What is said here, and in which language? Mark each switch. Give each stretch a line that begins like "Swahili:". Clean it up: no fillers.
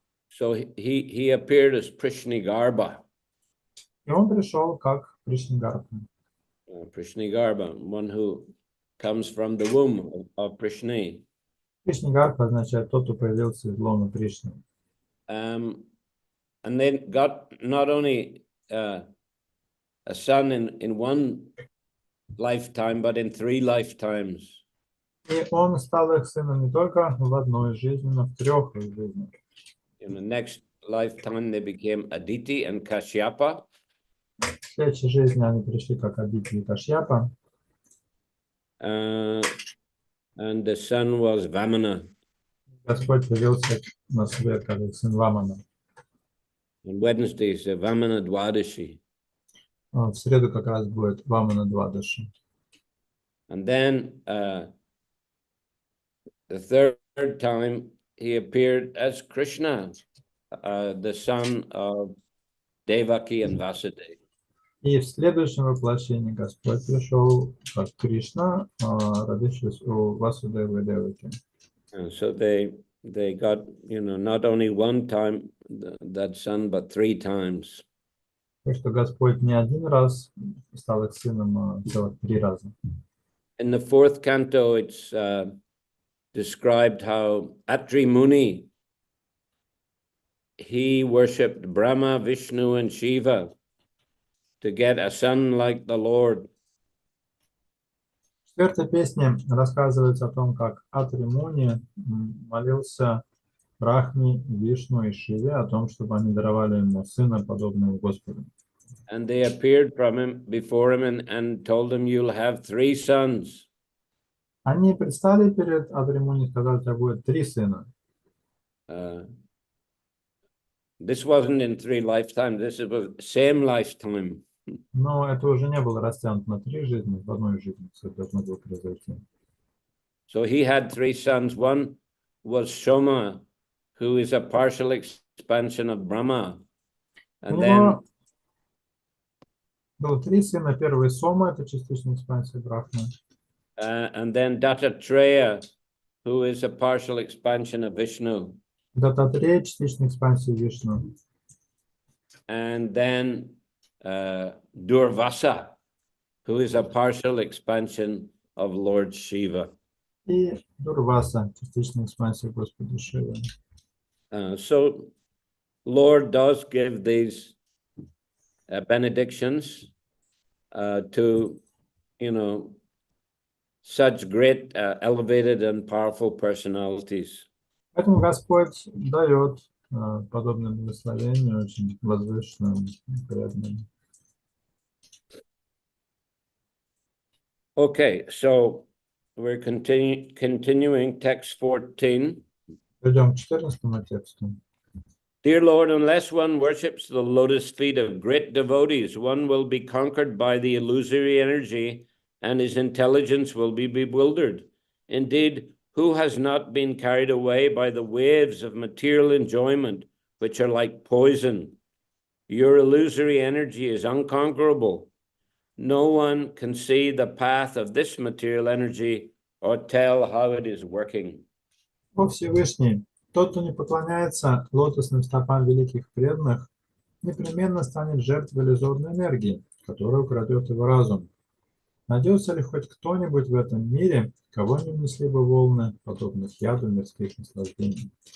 English: So he appeared as Prishnigarbha.
Russian: И он пришел как Пришнигарха.
English: Prishnigarbha, one who comes from the womb of Prishni.
Russian: Пришнигарха означает тот, кто появился из лона Кришны.
English: And then got not only a son in one lifetime, but in 3 lifetimes.
Russian: И он стал их сыном не только в одной жизни, но в 3 их жизнях.
English: In the next lifetime, they became Aditi and Kashyapa.
Russian: В следующей жизни они пришли как Адити и Кашьяпа.
English: And the son was Vamana.
Russian: Господь появился на свет как их сын Вамана.
English: On Wednesdays, the Vamana Dwadashi.
Russian: В среду как раз будет Вамана Двадаши.
English: And then the third time, he appeared as Krishna, the son of Devaki and Vasudeva.
Russian: И в следующем воплощении Господь пришел как Кришна, родившись у Васудевы и Деваки.
English: And so they got, not only one time that son, but 3 times.
Russian: Так что Господь не один раз стал их сыном, а целых 3 раза.
English: In the 4th canto, it's described how Atri Muni, he worshipped Brahma, Vishnu, and Shiva to get a son like the Lord.
Russian: В 4-й песне рассказывается о том, как Атри Муни молился Брахме, Вишну и Шиве о том, чтобы они даровали ему сына, подобного Господу.
English: And they appeared before him and told him, you'll have 3 sons.
Russian: Они предстали перед Атри Муни и сказали, у тебя будет 3 сына.
English: This wasn't in 3 lifetimes, this was same lifetime.
Russian: Но это уже не было растянуто на 3 жизни, в одной жизни все должно было произойти.
English: So he had 3 sons. One was Shoma, who is a partial expansion of Brahma. And then
Russian: было 3 сына. Первый Сома, это частичная экспансия Брахмы.
English: And then Dattatreya, who is a partial expansion of Vishnu.
Russian: Дататрея, частичная экспансия Вишну.
English: And then Durvasa, who is a partial expansion of Lord Shiva.
Russian: И Дурваса, частичная экспансия Господа Шивы.
English: So Lord does give these benedictions to, such great, elevated and powerful personalities.
Russian: Поэтому Господь дает подобное благословение очень возвышенным, преданным.
English: Okay, so we're continuing text 14.
Russian: Пойдем к 14 тексту.
English: Dear Lord, unless one worships the lotus feet of great devotees, one will be conquered by the illusory energy and his intelligence will be bewildered. Indeed, who has not been carried away by the waves of material enjoyment, which are like poison? Your illusory energy is unconquerable. No one can see the path of this material energy or tell how it is working.
Russian: О Всевышний, тот, кто не поклоняется лотосным стопам великих преданных, непременно станет жертвой иллюзорной энергии, которая украдет его разум. Найдется ли хоть кто-нибудь в этом мире, кого не внесли бы волны, подобных яду мирских наслаждений?